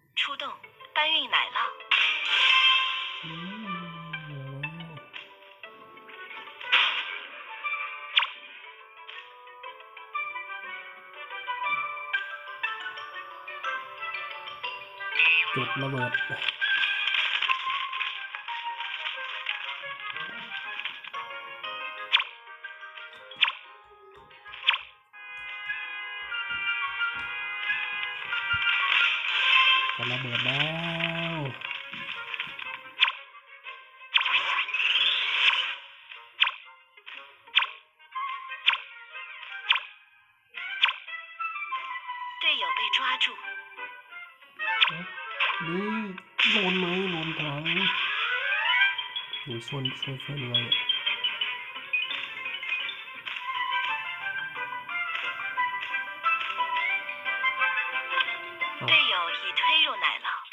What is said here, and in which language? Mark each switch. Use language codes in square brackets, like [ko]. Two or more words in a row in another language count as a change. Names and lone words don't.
[zh] 出动，搬运奶酪。 [th] จุดระเบิดจะระเบิดแล้ว [zh] 队友被抓住， [th] นี่โดนไหมโดนถังหนูช่วยยังไงเนี่ย [zh] 队友已推入奶酪。